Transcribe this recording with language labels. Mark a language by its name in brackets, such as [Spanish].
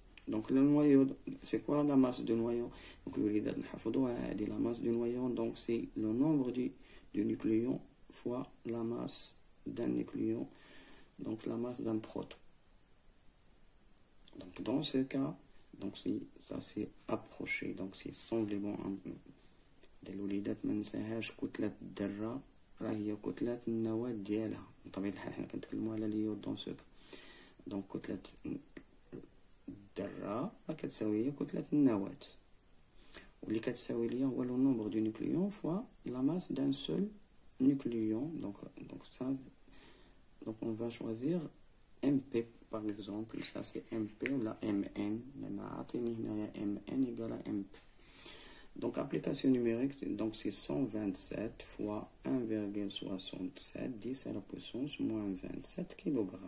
[French] Donc le noyau, c'est quoi la masse du noyau? Donc le leader dit la masse du noyau, donc c'est le nombre du nucléon fois la masse d'un nucléon, donc la masse d'un proton. Donc dans ce cas, donc ça c'est approché, donc c'est sensiblement [Arabic] الوليدات ما ننساهاش كتلة الذرة راه هي كتلة النواة ديالها. بطبيعة الحال حنا كنتكلمو على اليود دون سو. دونك كتلة الذرة راه كتساوي هي كتلة النواة، واللي كتساوي ليا هو لو نومبر دو نيكليون فوا لا ماس دان سول نيكليون. [French] donc ça, donc on va choisir MP par exemple, ça c'est MP ou la MN. [Arabic] لأن عاطيني هنايا [French] MN égale à MP. Donc, application numérique, donc c'est 127 fois 1,67, 10 à la puissance moins 27 kg.